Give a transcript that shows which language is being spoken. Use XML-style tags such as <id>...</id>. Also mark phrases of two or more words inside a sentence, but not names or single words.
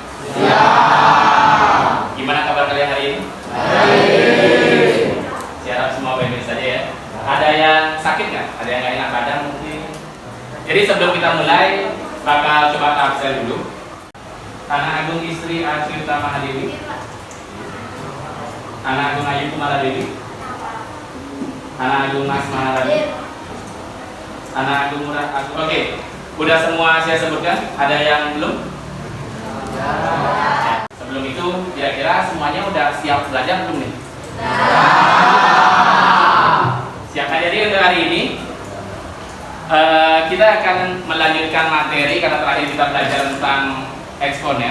<id>Siang. Gimana kabar kalian hari ini? Baik. Saya harap semua baik-baik saja ya. Ada yang sakit nggak? Ada yang nggak enak badan mungkin? Jadi sebelum kita mulai, bakal coba tahap saya dulu. Tanah Agung Istri Asyuta Mahadewi, Tanah Agung Ayu Kumala Dewi, Tanah Agung Mas Maharani, Tanah Agung Murah Agung. Oke, udah semua saya sebutkan. Ada yang belum? Ya. Sebelum itu, kira-kira semuanya udah siap belajar belum nih? Siap. Jadi untuk hari ini kita akan melanjutkan materi karena terakhir kita belajar tentang eksponen.</id>